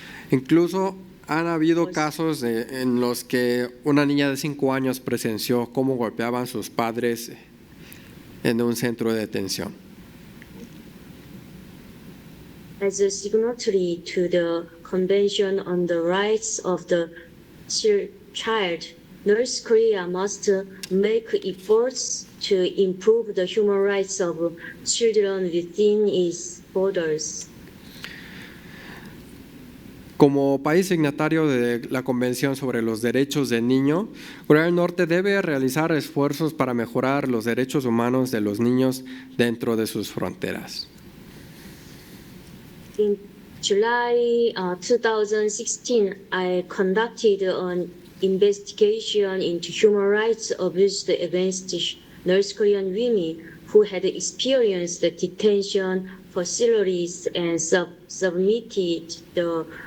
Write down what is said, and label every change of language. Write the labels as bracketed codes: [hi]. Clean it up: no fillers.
[es] Incluso han habido casos en los que una niña de 5 años presenció cómo golpeaban sus padres en un centro de detención. [en] As a signatory to the Convention on the Rights of the Child, North Korea must make efforts to improve the human rights of children within its borders. [es] Como país signatario de la Convención sobre los Derechos del Niño, Corea del Norte debe realizar esfuerzos para mejorar los derechos humanos de los niños dentro de sus fronteras. [en] In July 2016, I conducted an investigation into human rights abuse against North Korean women who had experienced the detention facilities and submitted the